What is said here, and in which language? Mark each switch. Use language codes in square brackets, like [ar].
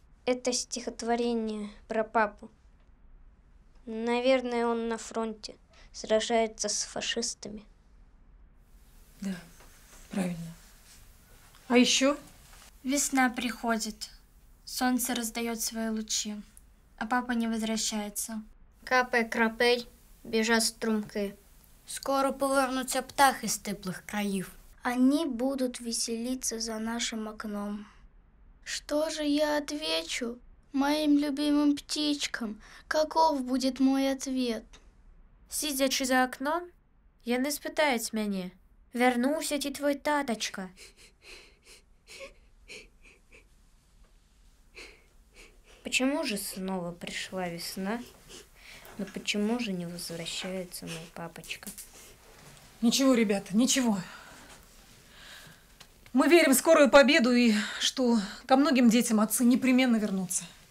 [ru] Это стихотворение про папу. Наверное, он на фронте сражается с фашистами. Да, правильно. А еще? Весна приходит, солнце раздает свои лучи, а папа не возвращается. [uk] Капає крапель, біжать струмки. Скоро повернуться птахи з теплих країв. [ru] Они будут веселиться за нашим окном. Что же я отвечу моим любимым птичкам? Каков будет мой ответ? [be] Сидячи за окном, яны спытаюць мяне: вярнуўся ці твой татачка? [ru] Почему же снова пришла весна? Но почему же не возвращается мой папочка? Ничего, ребята, ничего. Мы верим в скорую победу и что ко многим детям отцы непременно вернутся.